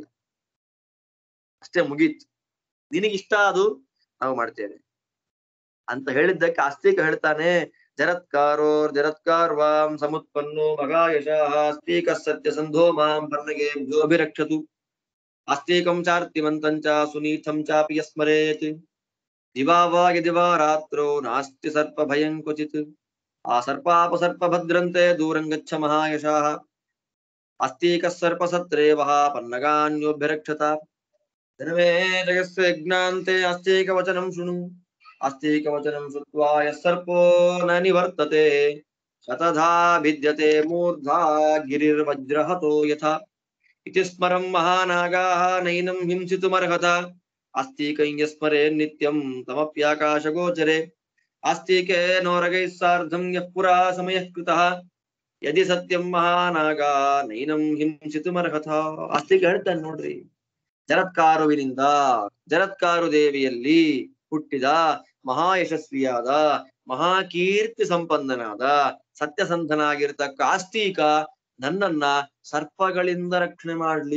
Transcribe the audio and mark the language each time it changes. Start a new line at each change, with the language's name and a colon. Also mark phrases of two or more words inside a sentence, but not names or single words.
Kannada: ಅಷ್ಟೇ, ಮುಗೀತು. ನಿನಗಿಷ್ಟ ಅದು ನಾವು ಮಾಡ್ತೇವೆ ಅಂತ ಹೇಳಿದ್ದಕ್ಕೆ ಆಸ್ತಿಕ ಹೇಳ್ತಾನೆ,
Sanskrit: ಜರತ್ಕಾರೋರ್ ಜರತ್ಕಾರ್ವಾಂ ಸಮುತ್ಪನ್ನೋ ಮಗಾಯಶಃ ಆಸ್ತಿಕ ಸತ್ಯ ಸಂಧೋ ಮಾಂ ಪನ್ನಗೇಭ್ಯೋಭಿರಕ್ಷತು ಆಸ್ತಿಕಂ ಚಾರ್ತಿಮಂತಂಚ ಸುನೀತಂ ಚಾಪಿ ಯಸ್ಮರೇತ್ ದಿವಾ ವಾ ಯದಿ ವಾ ರಾತ್ರೋ ನಾಸ್ತಿ ಸರ್ಪ ಭಯಂ ಕ್ವಚಿತ್ ಆ ಸರ್ಪಾಪಸರ್ಪ ಭದ್ರಂತೆ ದೂರಂ ಗಚ್ಚ ಮಹಾಯಶಃ ಆಸ್ತಿಕ ಸರ್ಪ ಸತ್ರೇವಃ ಪನ್ನಗಾನ್ಯೋಭ್ಯರಕ್ಷತ ಧರ್ಮೇ ಜಗಸ್ಯ ಯಜ್ಞಾಂತೆ ಆಸ್ತಿಕ ವಚನಂ ಶೃಣು ಆಸ್ತಿಕ ವಚನಂ ಶ್ರುತ್ವಾ ಯಃ ಸರ್ಪೋ ನ ನಿವರ್ತತೆ ಶತಧಾ ಭಿದ್ಯತೆ ಮೂರ್ಧಾ ಗಿರಿರ್ವಜ್ರಹತೋ ಯಥಾ ಇತಿ ಸ್ಮರಂ ಮಹಾನಾಗಾಃ ನೈನಂ ಹಿಂಸಿತುಮರ್ಹತ ಆಸ್ತಿಕಂ ಯಸ್ಮರೆ ನಿತ್ಯಂ ತಮಪ್ಯಾಕಾಶಗೋಚರೆ ಆಸ್ತಿಕೆ ನೋರಗೈಃ ಸಾರ್ಧಂ ಯಃ ಪುರಾ ಸಮಯಃ ಕೃತಃ ಯದಿ ಸತ್ಯಂ ಮಹಾನಾಗಾ ನೈನಂ ಹಿಂಸಿತುಮರ್ಹತ.
Kannada: ಆಸ್ತಿಕ ಹೇಳ್ತಾನೆ ನೋಡ್ರಿ, ಜರತ್ಕಾರುವಿನಿಂದ, ಜರತ್ಕಾರು ದೇವಿಯಲ್ಲಿ ಹುಟ್ಟಿದ ಮಹಾಯಶಸ್ವಿಯಾದ ಮಹಾಕೀರ್ತಿ ಸಂಪನ್ನನಾದ ಸತ್ಯಸಂಧನಾಗಿರ್ತಕ್ಕ ಆಸ್ತಿಕ ನನ್ನನ್ನ ಸರ್ಪಗಳಿಂದ ರಕ್ಷಣೆ ಮಾಡ್ಲಿ.